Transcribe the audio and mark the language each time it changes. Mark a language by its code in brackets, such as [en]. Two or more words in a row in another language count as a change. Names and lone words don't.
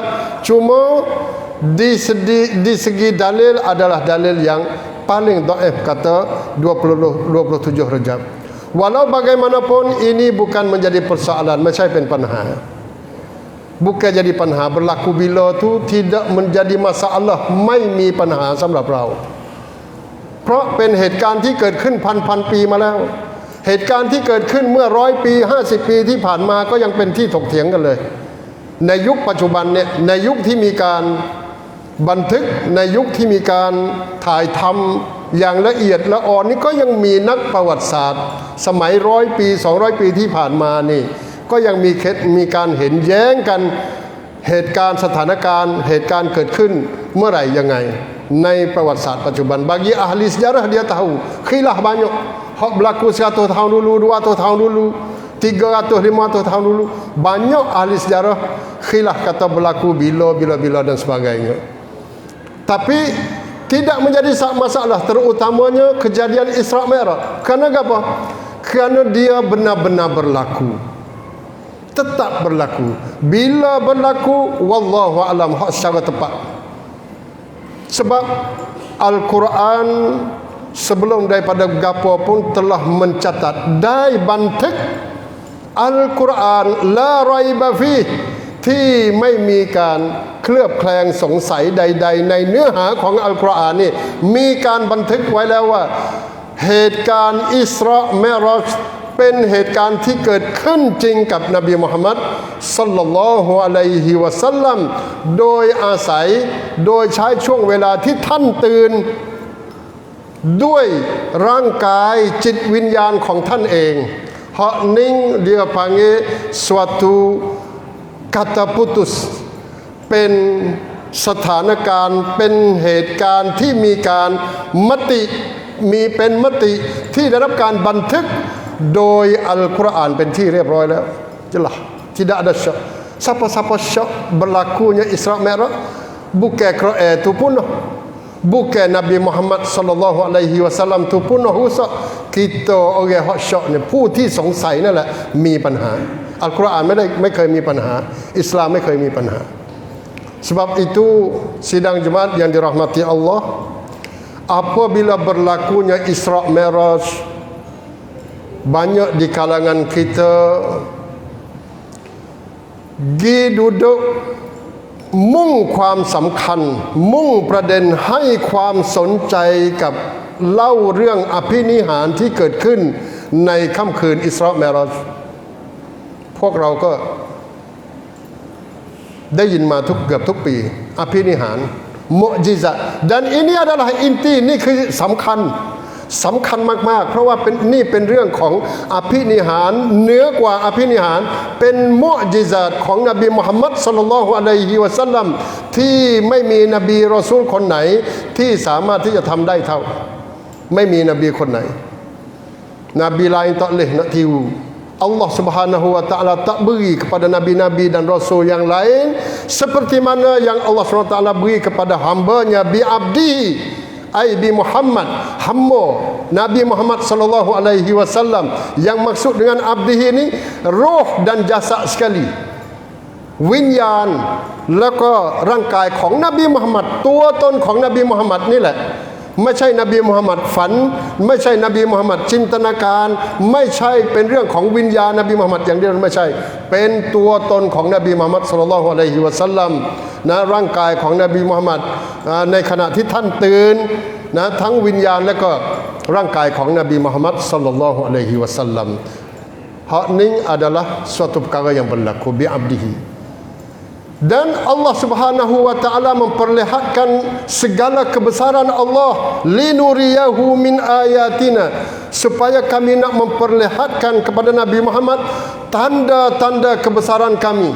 [ms] Cuma di segi dalil adalah dalil yang paling dhaif, kata 27 Rejab. Walau bagaimanapun ini bukan menjadi persoalan. Macam penpanah. Bukan jadi panha, berlaku bila tu tidak menjadi masalah [th] ไม่มีปัญหาสำหรับเราเพราะเป็นเหตุการณ์ที่เกิดขึ้นพันปีมาแล้วเหตุการณ์ที่เกิดขึ้นเมื่อ100 ปี 50 ปีที่ผ่านมาก็ยังเป็นที่ถกเถียงกันเลยในยุคปัจจุบันเนี่ยในยุคที่มีการบันทึกใน ยุคที่มีการถ่ายทำอย่างละเอียดละออนี่ก็ยังมีนักประวัติศาสตร์สมัย100 ปี200 ปีที่ผ่านมานี่ก็ยังมีการเห็นแย้งกันเหตุการณ์สถานการณ์เหตุการณ์เกิดขึ้นเมื่อไหร่ยังไงในประวัติศาสตร์ปัจจุบัน [ms] bagi ahli sejarah dia tahu khilaf banyak hak berlaku 100 tahun dulu 200 tahun dulu 300 500 tahun dulu banyak ahli sejarah khilaf kata berlaku bila dan sebagainya. Tapi tidak menjadi masalah, terutamanya kejadian Isra Mi'raj. Kerana apa? Kerana dia benar-benar berlaku, tetap berlaku. Bila berlaku, wallahu alam hak secara tepat. Sebab Al-Quran sebelum daripada gapo pun telah mencatat dai bantek [ar] Al-Quran la raiba fi [th] ที่ไม่มีการเคลือบแคลงสงสัยใดๆในเนื้อหาของอัลกุรอานนี่มีการบันทึกไว้แล้วว่าเหตุการณ์อิสรามิอ์ราจ เป็นเหตุการณ์ที่เกิดขึ้นจริงกับนบีมุฮัมมัดศ็อลลัลลอฮุอะลัยฮิวะซัลลัมโดยอาศัยโดยใช้ช่วงเวลาที่ท่านตื่ นด้วยร่างกายจิตวิญญาณของท่านเองฮะนิ่ง [ms] dia panggil suatu kata putus [th] เป็นสถานการณ์เป็นเหตุการณ์ที่ มีการมติเป็นมติที่ได้รับการบันทึกโดยอัลกุรอานเป็นที่เรียบ ร้อยแล้ว [ms] jelas tidak ada syak siapa-siapa syak berlakunya Isra Mi'raj bukan Quran tu punah bukan Nabi Muhammad [ar] sallallahu alaihi wasallam [ms] tu punah rusak kita orang hak syak ni [th] ผู้ที่สงสัยนั่นแหละมีปัญหาอัลกุรอานไม่เคยมีปัญหา [ms] อิสลามไม่เคยมีปัญหา sebab itu sidang jemaat yang dirahmati Allah apabila berlakunya Isra Mi'raj banyak di kalangan kita gi duduk [th] มุ่งความสำคัญมุ่งประเด็นให้ความสนใจกับเล่าเรื่องอภินิหารที่เกิดขึ้นในค่ำคืนอิสรามิอ์ราจพวกเราก็ได้ยินมาเกือบทุกปีอภินิหารมุอ์ญิซะห์ [ms] dan ini adalah inti [th] นี่คือสำคั ญมากๆเพราะว่านี่เป็นเรื่องของอภินิหารเหนือกว่าอภินิหารเป็นมุอ์ญิซะห์ของนบีมุฮัมมัดศ็อลลัลลอฮุอะลัยฮิวะซัลลัมที่ไม่มีนบีรอซูลคนไหน ที่สามารถที่จะทำได้เท่าไม่มีนบีคนไหนนบี [ms] lain tak boleh nak tiru Allah [ar] Subhanahu wa taala [ms] tak beri kepada nabi-nabi dan rasul yang lain seperti mana yang Allah [ar] Subhanahu wa taala [ms] beri kepada hamba-Nya [ar] bi abdi ai bi Muhammad [ms] hamba Nabi Muhammad [ar] sallallahu alaihi wasallam [ms] yang maksud dengan abdi ini roh dan jasad sekali [th] วิญญาณแล้วก็ร่างกายของนบีมุฮัมมัดตัวตนของนบีมุฮัมมัดนี่แหละไม่ใช่นบีมุฮัมมัดฝันไม่ใช่นบีมุฮัมมัดจินตนาการไม่ใช่เป็นเรื่องของวิญญาณนบีมุฮัมมัดอย่างเดียวไม่ใช่เป็นตัวตนของนบีมุฮัมมัดศ็อลลัลลอฮุอะลัยฮิวะซัลลัมนะร่างกายของนบีมุฮัมมัดในขณะที่ท่านตื่นนะทั้งวิญญาณและก็ร่างกายของนบีมุฮัมมัด [ar] sallallahu alaihi wasallam. [ms] Hak ni adalah suatu perkara yang berlaku [ar] bi abdihi. [ms] Dan Allah [ar] Subhanahu wa taala [ms] memperlihatkan segala kebesaran Allah, [ar] linuriyahu min ayatina, [ms] supaya kami nak memperlihatkan kepada Nabi Muhammad tanda-tanda kebesaran kami.